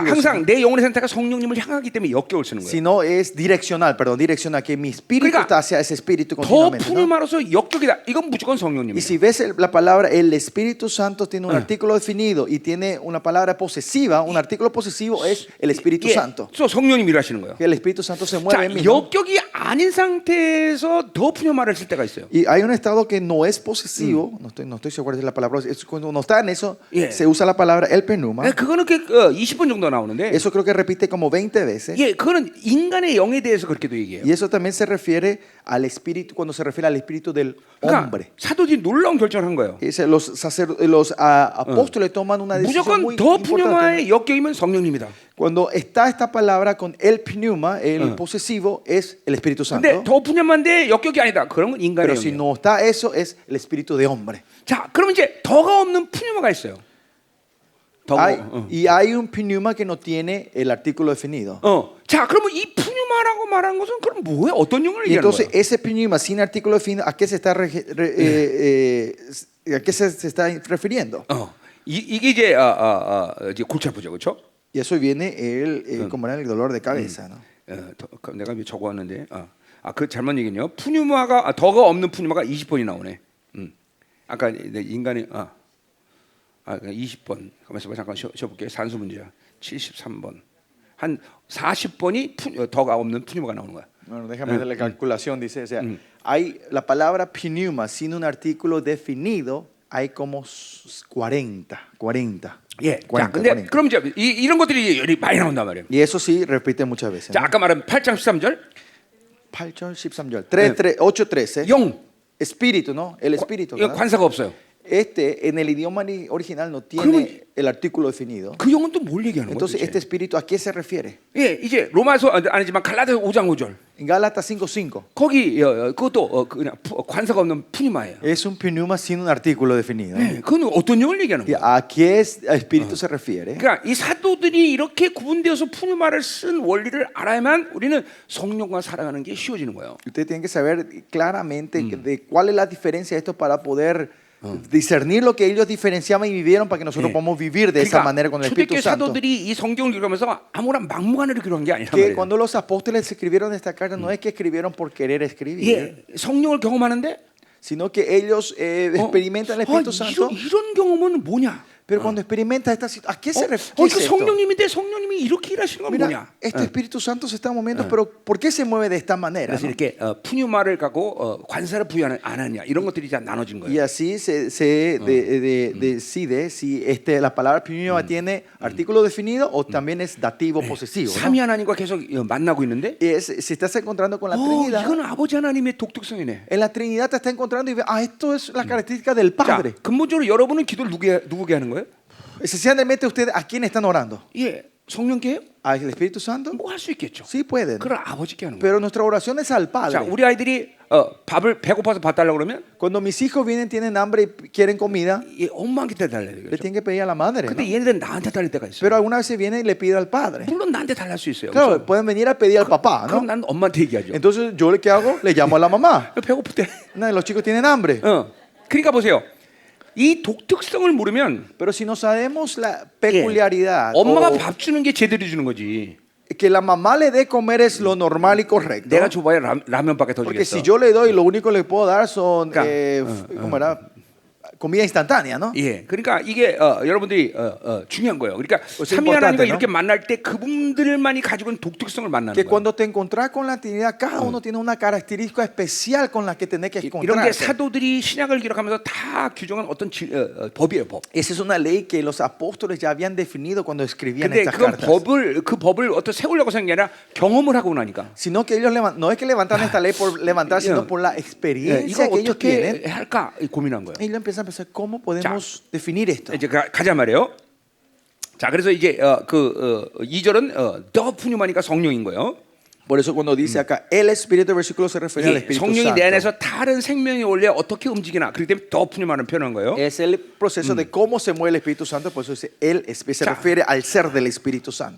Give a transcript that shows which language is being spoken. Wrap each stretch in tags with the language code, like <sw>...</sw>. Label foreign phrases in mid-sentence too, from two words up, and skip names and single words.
<ko>그러니까 항상 내 영혼의 상태가 성령님을 향하기 때문에 역격을 쓰는 거예요.</ko> <es>sino es direccional, que mi espíritu</es> <ko>그러니까</ko> <es>está hacia ese espíritu</es> <ko>더</ko> <es>continuamente. ¿no?</es> <ko>푸뉴마로서 역격이다. 이건 무조건</ko> <es>Y</es> <ko>성령님이에요.</ko> <es>si ves la palabra, el Espíritu Santo tiene un artículo definido y tiene una palabra posesiva, un artículo posesivo es el Espíritu Santo.</es> <ko>또 성령님이 일하시는 거예요.</ko> <es>Que el Espíritu Santo se</es> <ko>자,</ko> <es>mueve en mí. ¿no?</es> <ko>역격이 아닌 상태에서 더 푸뉴마를 쓸 때가 있어요.</ko> <es>Y hay un estado que no es posesivo, no estoy seguro de la palabra, es cuando uno está en eso, Yeah. se usa la palabra el pneuma.</es> <ko>그거는 20번 정도 나오는데,</ko> <es>Eso creo que repite como 20 veces.</es> <ko>예, 그거는 인간의 영에 대해서 그렇게도 얘기해요.</ko> <es>Y eso también se refiere al espíritu, cuando se refiere al espíritu del</es> <ko>그러니까</ko> <es>hombre.</es> <ko>사도들이 놀라운 결정을 한 거예요.</ko> <es>Los apóstoles toman una decisión muy</es> <ko>무조건 더</ko> <es>importante.</es> <ko>푸뉴마의 역격이면 성령님이다.</ko> <es>Cuando está esta palabra con el pneuma, el posesivo es el Espíritu Santo.</es> <ko>근데 더 푸뉴마인데 역격이 아니다. 그런 건 인간의</ko> <es>Pero si</es> <ko>영이에요.</ko> <es>no está eso, es el espíritu de hombre.</es> <ko>자, 그러면 이제 더가 없는 푸뉴마가 있어요.</ko> <es>Y hay un pneuma que no tiene el artículo definido.</es> <ko>자, 그러면 이 푸뉴마라고 말한 것은 그럼 뭐예요? 어떤 영을</ko> <es>Y</es> <ko>얘기하는</ko> <es>entonces</es> <ko>거예요?</ko> <es>ese pneuma sin artículo definido, ¿a qué se está, a qué se está refiriendo?</es> <ko>이게 이제 골치 아프죠, 그렇죠?</ko> <es>Y eso viene como era el dolor de cabeza. ¿no?</es> <ko>내가 적어왔는데, 그 잘못 얘기네요. 푸뉴마가 더가 없는 푸뉴마가 20번이 나오네. 아까 인간이 20번. 가만있어 봐, 잠깐 쉬어볼게. 산수 문제야. 73번. 한 40번이 더가 없는 푸뉴마가 나오는 거야.</ko> <es>Bueno, déjame hacer la calculación. Dice, o sea, hay la palabra pneuma sin un artículo definido, hay como 40.</es> <ko>예. 자, 근데 그럼 이제 이런 것들이 많이 나온단 말이에요.</ko> <es>Y eso sí repite muchas veces.</es> <ko>자, 아까 말한 8장 13절. 8절 13절. 8:13. 영.</ko> <es>Espíritu, ¿no? El espíritu.</es> <ko>이거</ko> <es>¿verdad?</es> <ko>관사가 없어요.</ko> <es>En el idioma original no tiene el artículo definido.</es> <ko>그 영은 또 뭘 얘기하는 거예요?</ko> <es>Entonces, este espíritu, ¿a qué se refiere?</es> <ko>예, 이제 로마서 아니지만 갈라디아 5장 5절.</ko> <es>En Gálatas 5:5</es> <ko>거기 그것도 그냥 관사가 없는 푸니마예요.</ko> <es>es un pneuma sin un artículo definido.</es> <ko>예, 그건 어떤 영을 얘기하는</ko> <es>¿Y</es> <ko>거예요?</ko> <es>¿A qué espíritu se refiere?</es> <ko>그러니까 이 사도들이 이렇게 구분되어서 푸니마를 쓴 원리를 알아야만 우리는 성령과 살아가는 게 쉬워지는 거예요.</ko> <es>Usted tiene que saber claramente de cuál es la diferencia de esto para poder discernir lo que ellos diferenciaban y vivieron para que nosotros</es> <ko>예.</ko> <es>podamos vivir de esa manera con el Espíritu</es> <ko>초대교회</ko> <es>Santo.</es> <ko>사도들이 이 성경을 기록하면서 아무런 막무가내로 기록한 게 아니란</ko> <es>Que</es> <ko>말이에요.</ko> <es>cuando los apóstoles escribieron esta carta no es que escribieron por querer escribir,</es> <ko>이게 성령을 경험하는데</ko> <es>sino que ellos experimentan el Espíritu Santo.</es> <ko>이런 경험은 뭐냐?</ko> <es>Pero cuando experimenta esta situación, ¿a qué se refiere?</es> <ko>그 성령님인데 성령님이 이렇게 일하시는 건</ko> <es>Mira,</es> <ko>뭐냐?</ko> <es>este Espíritu Santo se está moviendo, pero ¿por qué se mueve de esta manera?</es> <ko>그래서</ko> <es>¿no?</es> <ko>이렇게 푸뉴마를 갖고 관사를 부여 안 하냐 이런 것들이 이제 나눠진</ko> <es>Y</es> <ko>거예요.</ko> <es>así se decide si la palabra pneuma tiene artículo definido o también es dativo posesivo. ¿no?</es> <ko>삼위 하나님과 계속 만나고 있는데</ko> <es>Si estás encontrando con la Trinidad,</es> <ko>이건 아버지 하나님의 독특성이네.</ko> <es>en la Trinidad te está encontrando y ves, esto es la característica del</es> <ko>자,</ko> <es>Padre.</es> <ko>근본적으로 여러분은 기도를 누구게 하는 거예요?</ko> <es>Esencialmente ustedes, ¿a quién están orando?</es> <ko>예, 성령께 해요?</ko> <es>¿Al Espíritu Santo?</es> <ko>뭐 할 수 있겠죠.</ko> <es>Sí pueden.</es> <ko>그걸 아버지께 하는 거예요.</ko> <es>Pero nuestra oración es al</es> <ko>자,</ko> <es>Padre.</es> <ko>우리 아이들이 밥을 배고파서 밥 달라고 그러면</ko> <es>Cuando mis hijos vienen, tienen hambre y quieren comida,</es> <ko>이 엄마한테 달라야 돼요.</ko> <es>le</es> <ko>그렇죠?</ko> <es>tienen que pedir a la madre. ¿no?</es> <ko>근데 얘네들은 나한테 달릴 때가 있어요.</ko> <es>Pero algunas veces vienen y le piden al Padre.</es> <ko>물론 나한테 달랄 수 있어요.</ko> <es>Claro,</es> <ko>그렇죠?</ko> <es>pueden venir a pedir al papá,</es> <ko>그럼</ko> <es>¿no?</es> <ko>난 엄마한테 얘기하죠.</ko> <es>Entonces, ¿yo ¿qué hago? Le llamo a la mamá.</es> <ko>배고플 때.</ko> <es>Los chicos tienen hambre.</es> <ko>그러니까 보세요. 이 독특성을 모르면</ko> <es>Pero si no sabemos la</es> <ko>예,</ko> <es>peculiaridad,</es> <ko>엄마가</ko> <es>o</es> <ko>밥 주는 게 제대로 주는 거지.</ko> <es>que la mamá le dé comer es lo normal y correcto.</es> <ko>내가 줘봐야 라면밖에 더</ko> <es>Porque</es> <ko>주겠어.</ko> <es>si yo le doy, lo único que le puedo dar son Claro. ¿cómo era? Comida instantánea, ¿no?</es> <ko>예, 그러니까 이게 여러분들이 중요한 거예요. 그러니까</ko> <es>es</es> <ko>삼위 하나님과</ko> <es>importante, ¿no?</es> <ko>이렇게 만날 때 그분들만이 가지고 있는 독특성을 만나는</ko> <es>Que</es> <ko>거예요.</ko> <es>cuando te encontrás con la Trinidad, cada uno tiene una característica especial con la que tenés que</es> <ko>이런 게</ko> <es>encontrarse.</es> <ko>사도들이 신약을 기록하면서 다 규정한 어떤 법이에요, 법.</ko> <es>Esa es una ley que los apóstoles ya habían definido cuando escribían</es> <ko>근데</ko> <es>estas</es> <ko>그건</ko> <es>cartas.</es> <ko>그 법을 어떤 세우려고 생각이 아니라 경험을 하고 나니까.</ko> <es>Sino que ellos no es que levantaron esta ley por levantar, sino por la</es> <ko>예,</ko> <es>experiencia</es> <ko>이거</ko> <es>que ellos tienen.</es> <ko>어떻게 할까 고민한 거예요.</ko> <es>Ellos empiezan a pensar, ¿cómo podemos definir esto?</es> <ko>이제 가자 말이에요. 자, 그래서 이제 2절은 더 푸뉴마니까 성령인 거예요.</ko> <es>Por eso cuando dice acá, el Espíritu, versículo se refiere al</es> <ko>이게</ko> <es>Espíritu</es> <ko>성령이 내</ko> <es>Santo.</es> <ko>안에서 다른 생명이 원래 어떻게 움직이나 그렇기 때문에 더 푸뉴마는 표현한 거예요.</ko> <es>Es el proceso de cómo se mueve el Espíritu Santo, por eso dice, él se refiere al ser del Espíritu Santo.</es>